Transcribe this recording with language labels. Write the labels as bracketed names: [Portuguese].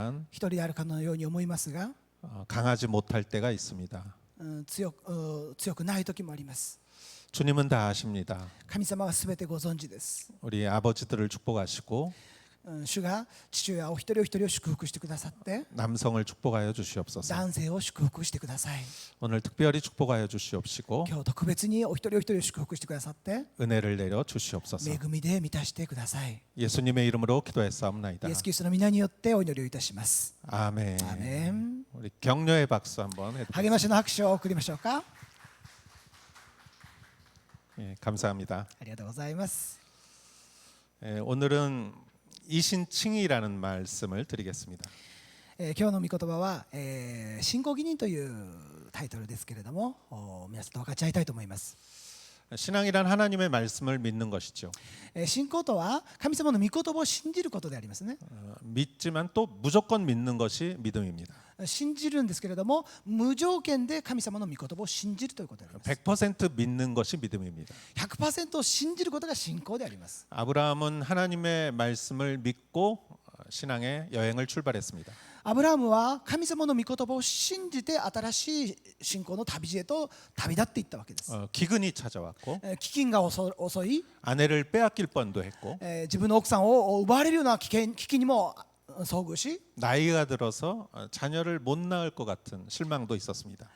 [Japanese] 一人であるかのように思いますが [Korean] 강하지 못할 때가 있습니다. [Japanese] 強くない時もあります。 [Korean] 주님은 다 아십니다. [Japanese] 神様はすべてご存知です。 [Korean] 우리 아버지들을 축복하시고 [Japanese] 主が父親お一人お一人を祝福してくださって [Korean] 남성을 축복하여 주시옵소서. [Japanese] 男性を祝福してください。 [Korean] 오늘 특별히 축복하여 주시옵시고 [Japanese] 今日特別にお一人お一人を祝福してくださって [Korean] 은혜를 내려 주시옵소서. [Japanese] 恵みで満たしてください。 [Korean] 예수님의 이름으로 기도했사옵나이다. [Japanese] イエスキリストの皆によってお祈りをいたします。 [Korean] 아멘. [Japanese] アーメン。 [Korean] 우리 격려의 박수 한번 [Japanese] 励ましの拍手を送りましょうか。 [Korean] 예, 감사합니다. [Japanese] ありがとうございます。 [Korean] 오늘은 이신칭이라는 말씀을 드리겠습니다. [Japanese] 今日の御言葉は、信仰義人というタイトルですけれども、皆さんと分かち合いたいと思います。 [Korean] 신앙이란 하나님의 말씀을 믿는 것이죠. [Japanese] 信仰とは神様の御言葉を信じることでありますね。 [Korean] 믿지만 또 무조건 믿는 것이 믿음입니다. [Japanese] 信じるんですけれども、無条件で神様の御言葉を信じるということであります。 [Korean] 100% 믿는 것이 믿음입니다. [Japanese] 100% 信じることが信仰であります。 [Korean] 아브라함은 하나님의 말씀을 믿고 신앙의 여행을 출발했습니다. [Japanese] アブラハムは神様の御言葉を信じて新しい信仰の旅路へと旅立っていったわけです。 [Korean] 기근이 찾아왔고 [Japanese] 飢饉が襲い、 [Korean] 아내를 빼앗길 뻔도 했고 [Japanese] 自分の奥さんを奪われるような危機にも遭遇し、 [Korean] 나이가 들어서 자녀를 못 낳을 것 같은 실망도 있었습니다.